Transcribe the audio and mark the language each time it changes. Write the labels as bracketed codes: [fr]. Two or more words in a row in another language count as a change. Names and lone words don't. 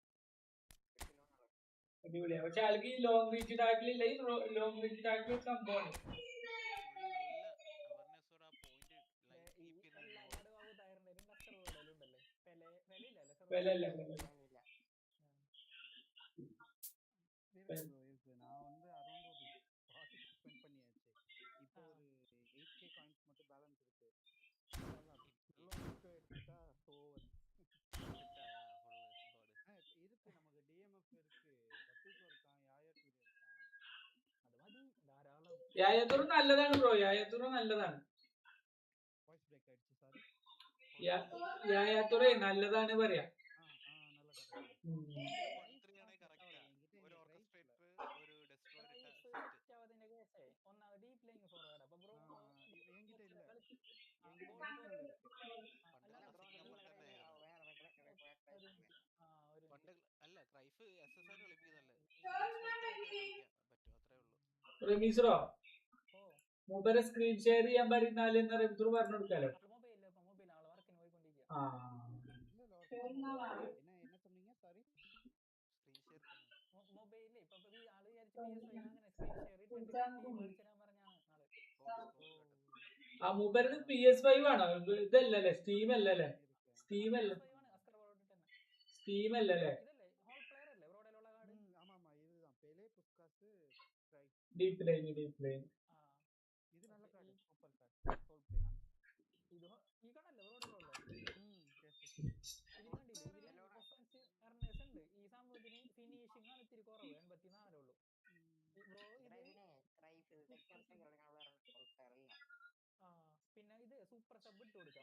[ml] അടിപൊളിയാ. പക്ഷെ ആൾക്ക് ഈ [en] long reach [ml] ടാക്കിലില്ല. ഈ [en] long reach [ml] ടാക്കിൽ സംഭവമാണ്. [ta] நான் வந்து அரௌண்ட் ஒரு 40 ஸ்பெண்ட் பண்ணியாச்சு. இப்போ ஒரு 8k காயின்ஸ் மட்டும் பேலன்ஸ் இருக்கு. எடுத்துட்டா ஓவர் இருக்கு. நமக்கு DMF இருக்கு, பத்துக்கு இருக்கான், யாயத்தூர் இருக்கான். [ml] അത് മതി ധാരാളം. യായത്തൂർ നല്ലതാണ് ബ്രോ, യായത്തൂർ നല്ലതാണ്. [en] voice break [ml] അടിച്ചു, സോറി. യായത്തൂറേ നല്ലതാണ് പറയാ. ഒന്നാമത് [en] deep line forward. [ml] അപ്പൊ ബ്രോ [ta] എൻകിட்ட இல்ல, [ml] റമീസറോ മൂപ്പരെ [en] screen share [ml] ചെയ്യാൻ പറയുന്നാല് എന്ന് റമീസർ പറഞ്ഞു കൊടുക്കാലോ. മൊബൈൽ ആള് വർക്കിന് പോയിക്കൊണ്ടിരിക്കുക. [ta] என்ன சொன்னீங்க? சாரி. [ml] മൊബൈലില് ഇപ്പൊ ആള് വിചാരിച്ചു PS5 അങ്ങനെ [en] screen share [ml] ഇട്ടിട്ട് മേടിച്ചു തരാൻ പറഞ്ഞാണ് ആള്. ആ മൂപ്പരത് PS5 ആണോ? ഇതല്ലല്ലേ, സ്റ്റീം അല്ലല്ലേ? സ്റ്റീം അല്ല, സ്റ്റീം അല്ലല്ലേ? [en] deep line [ta] இது நல்ல கார்டு, [en] super card, soul play. [ml] ഇത് ഈ കടല്ലേ റോഡിലുള്ള ഇതിന് കണ്ടില്ലേ, ഇതിൽ [en] offence earners [ml] ഉണ്ട്. ഈ സംഭവത്തിന് ഫിനിഷിംഗ് ആണ് ഇത്തിരി കുറവ്, 84 ഉള്ളൂ ബ്രോ. പിന്നെ ഇത് [en] super sub [ml] ഇട്ട് കൊടുക്കാം.